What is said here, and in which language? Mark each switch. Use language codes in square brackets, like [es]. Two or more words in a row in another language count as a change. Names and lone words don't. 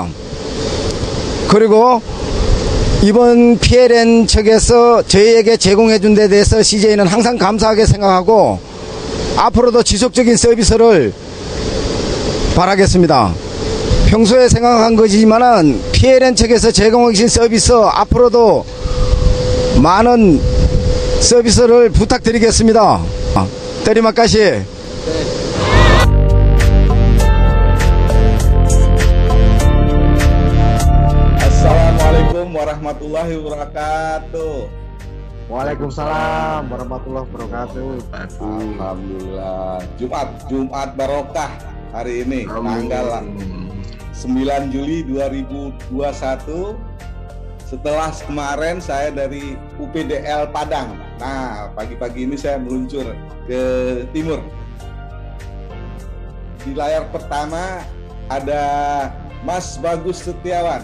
[ko] 그리고 이번 PLN 측에서 저희에게 제공해준 데 대해서 CJ는 항상 감사하게 생각하고 앞으로도 지속적인 서비스를 바라겠습니다. 평소에 생각한 거지만은 PLN 측에서 제공해 주신 서비스 앞으로도 많은 서비스를 부탁드리겠습니다. [id] terima kasih. [ar] السلام عليكم ورحمة الله وبركاته. وعليكم السلام ورحمة الله وبركاته. [id] Alhamdulillah. Jumat barokah hari ini, tanggal 9 Juli 2021. Setelah kemarin saya dari UPDL Padang. Nah, pagi-pagi ini saya meluncur ke timur. Di layar pertama ada Mas Bagus Setiawan.